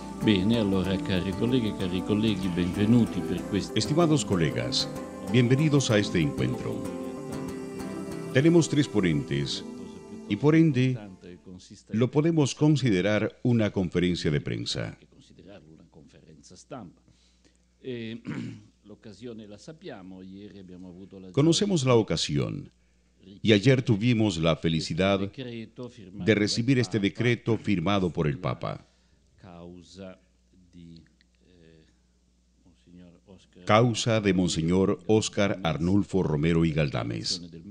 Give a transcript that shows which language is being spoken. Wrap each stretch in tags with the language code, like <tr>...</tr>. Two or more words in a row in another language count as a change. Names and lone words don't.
<it>Bene, allora cari colleghi, benvenuti per questo.</it> <es>Estimados colegas, bienvenidos a este encuentro. Tenemos tres ponentes y por ende lo podemos considerar una conferencia de prensa.</es> <it>Considerarlo una conferenza stampa. L'occasione la sappiamo, ieri abbiamo avuto la</it> <es>Conocemos la ocasión y ayer tuvimos la felicidad de recibir este decreto firmado por el Papa. Causa de Monseñor Óscar Arnulfo Romero y Galdames.</es>